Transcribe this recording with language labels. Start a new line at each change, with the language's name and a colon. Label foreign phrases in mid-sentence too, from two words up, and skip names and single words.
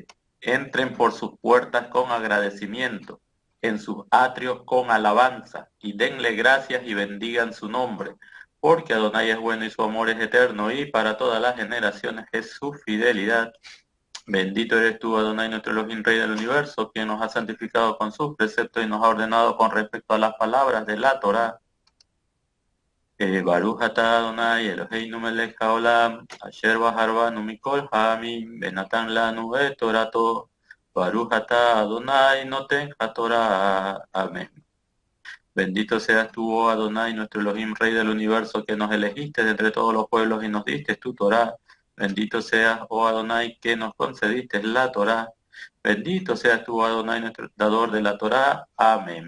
Spanish: Entren por sus puertas con agradecimiento, en sus atrios con alabanza, y denle gracias y bendigan su nombre, porque Adonai es bueno y su amor es eterno, y para todas las generaciones es su fidelidad. Bendito eres tú, Adonai, nuestro Elohim, Rey del universo, quien nos ha santificado con sus preceptos y nos ha ordenado con respecto a las palabras de la Torá.
Hebrew: ברוך אתה אדוני אלוהינו מלך העולם, אשר בחר בנו מכל העמים, ונתן לנו את תורתו. ברוך אתה אדוני נותן התורה.
Spanish: Amén. Bendito seas tú, oh Adonai, nuestro Elohim, Rey del universo, que nos elegiste de entre todos los pueblos y nos diste tu Torah. Bendito seas, oh Adonai, que nos concediste la Torah. Bendito seas tú, Adonai, nuestro dador de la Torah. Amén.